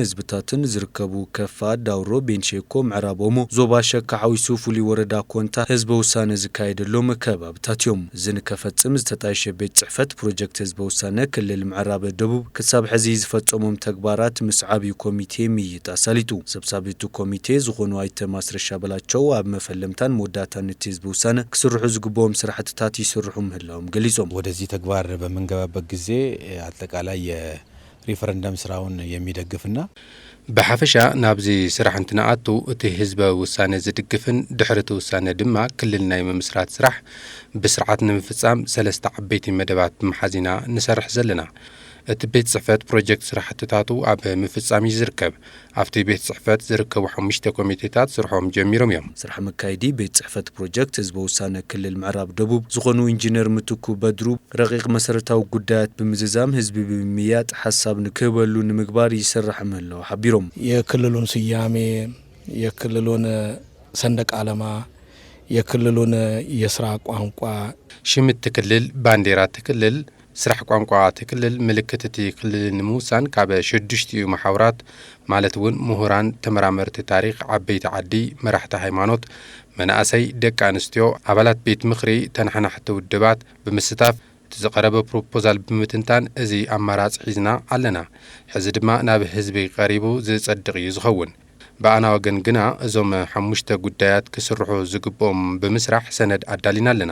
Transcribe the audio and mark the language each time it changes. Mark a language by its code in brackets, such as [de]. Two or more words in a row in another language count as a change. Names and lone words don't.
[ti] ህዝብታትን ዝርከቡ ከፋ ዳውሮ ቤንሼኮ ምዕራብ ኦሞ ዞባ ሸካ ሓዊሱ ፍሉይ ወረዳ ኮንታ ህዝበ ውሳነ ዝካየደሎም ከባብታት እዮም። እዚ ንከፈጽም ዝተጣይሸ ቤት ጽሕፈት ፕሮጀክት ህዝበ ውሳነ ክልል ምዕራብ ደቡብ ክሳብ ሕዚ ዝፈጸሞም ተግባራት ምስ ዓብዪ ኮሚቴ ምይይጥ ኣሳሊጡ ሰብሳቢቱ ኮሚቴ ዝኾኑ ኣይተ ማስረሻ በላቸው ኣብ መፈለምታን መወዳእታን እቲ ህዝበ ውሳነ ክስርሑ ዝግብኦም ስራሕትታት ይስርሑ ምህላዎም ገሊጾም [am] ወደዚህ ተግባር በመንገባበት ጊዜ አጠቃላይ የሪፈረንደም ስራውን የሚደግፍና [ti] በሐፈሻ ናብዚ ስራሕ እንትናአቱ እቲ ህዝበ ውሳነ ዝድግፍን ድሕርቲ ውሳነ ድማ ክልልና የምስራት ስራሕ ብስርዓት ንምፍጻም ሰለስተ ዓበይቲ መደባት ብመሓዚና ንሰርሕ ዘለና እቲ ቤት ጽሕፈት ፕሮጀክት ስራሕትታቱ ኣብ ምፍጻም ይዝርከብ ኣብቲ ቤት ጽሕፈት ዝርከቡ 5 ኮሚቴታት ስርሖም ጀሚሮም እዮም ስራሕ መካይዲ ቤት ጽሕፈት ፕሮጀክት ህዝበ ውሳነ ክልል ምዕራብ ደቡብ ዝኾኑ ኢንጂነር ምትኩ በድሩ ረቂቕ መሰረታዊ ጉዳያት ብምዝዛም ህዝቢ ብምያጥ ሐሳብ ንክህበሉ ንምግባር ይስራሕ ምህላው ሓቢሮም [am] የክልሉን ስያሜ የክልሉን ሰንደቅ ዓላማ የክልሉን የስራ ቋንቋ [ti] ሽምት ክልል ባንዲራ ክልል ስራሕ ቋንቋ ትክልል ምልክት እቲ ክልል ንምውሳን ካብ 6 ማሕበራት ማለት እውን ምሁራን ተመራመርቲ ታሪኽ ዓበይቲ ዓዲ መራሕቲ ሃይማኖት መናእሰይ ደቂ ኣንስትዮ ኣባላት ቤት ምኽሪ ተናሕናሕቲ ውድባት ብምስታፍ ዝቀረበ ፕሮፖዛል ብምትንታን እዚ ኣማራጽ ሒዝና ኣለና ሕዚ ድማ ናብ ህዝቢ ቀሪቡ ዝጸድቕ እዩ ዝኸውን በአና ወገን ግና እዞም 5 ጉዳያት ክስርሑ ዝግብኦም ብምስራሕ ሰነድ አዳሊና ኣለና